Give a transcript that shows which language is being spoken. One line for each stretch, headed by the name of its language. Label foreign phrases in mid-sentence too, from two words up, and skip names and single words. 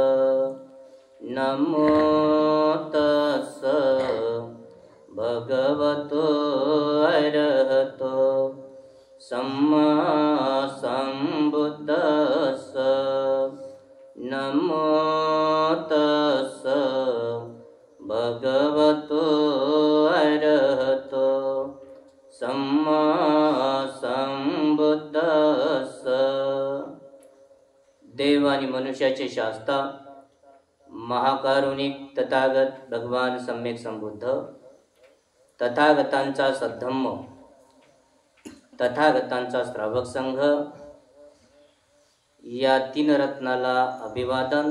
Pali: नमो तस् भगवतो अरहतो सम्मा सम्बुद्दस्स। नमो तस् भगवतो अरहतो सम्मा सम्बुद्दस्स।
Marathi: देव आणि मनुष्याचे शास्ता महाकारुणिक तथागत भगवान सम्यक संबुद्ध, तथागतांचा सद्धम्म, तथागतांचा श्रावक संघ, या तीन रत्नाला अभिवादन।